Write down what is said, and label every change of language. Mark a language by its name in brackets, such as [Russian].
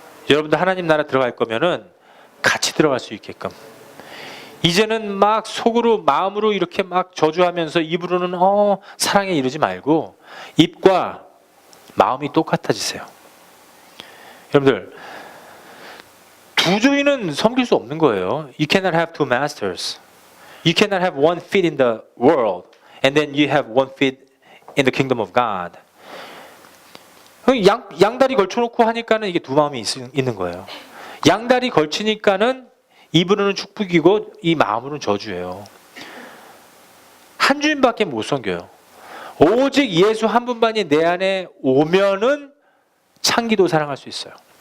[Korean] 여러분들 하나님 나라 들어갈 거면은 같이 들어갈 수 있게끔. 이제는 막 속으로 마음으로 이렇게 막 저주하면서 입으로는 사랑에 이르지 말고 입과 마음이 똑같아지세요. 여러분들 두 주인은 섬길 수 없는 거예요. [English] You cannot have two masters. You cannot have one feet in the world and then you have one feet in the kingdom of God. [Korean] 양다리 걸쳐놓고 하니까는 이게 두 마음이 있는 거예요. 양다리 걸치니까는 입으로는 축복이고 이 마음으로는 저주예요. 한 주인밖에 못 섬겨요. 오직 예수 한 분만이 내 안에 오면은 창기도 사랑할 수 있어요.